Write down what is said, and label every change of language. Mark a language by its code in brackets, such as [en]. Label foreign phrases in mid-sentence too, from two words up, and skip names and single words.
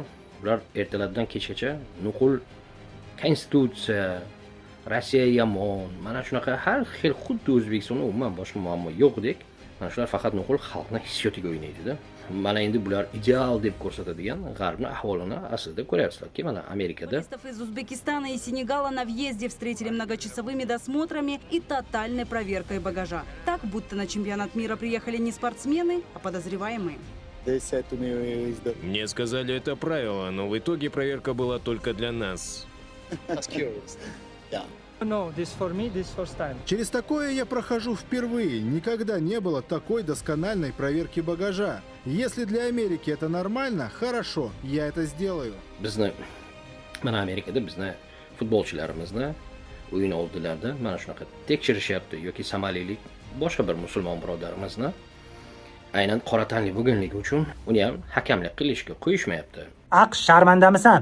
[uz] Ular ertalabdan kechgacha nuqul konstitutsiya, Rossiya yomon, mana shunaqa har xil xuddi O'zbekistonda umuman boshqa muammo yo'qdek, mana shular faqat nuqul xalqning hissiyotiga o'ynaydi-da. Mana endi bular ideal deb ko'rsatadigan g'arbning ahvolini aslida ko'ryapsizlarki, mana Amerikada [ru] Туристов из Узбекистана и Сенегала на въезде встретили многочасовыми досмотрами и тотальной проверкой багажа. Так, будто на чемпионат мира приехали не спортсмены, а подозреваемые. Мне сказали это правило, но в итоге проверка была только для нас. [en] No, this for me, this first time. [ru] Через такое я прохожу впервые. Никогда не было такой доскональной проверки багажа. Если для Америки это нормально, хорошо, я это сделаю. [uz] bizni mana Amerikada bizni futbolchilarimizni o'yin oldilarida mana shunaqa tekshirishyapti yoki somalilik boshqa bir musulmon birodarimizni aynan qora tanli bo'lganligi uchun uni ham hakamlik qilishga qo'yishmayapti. AQSh sharmandamisan?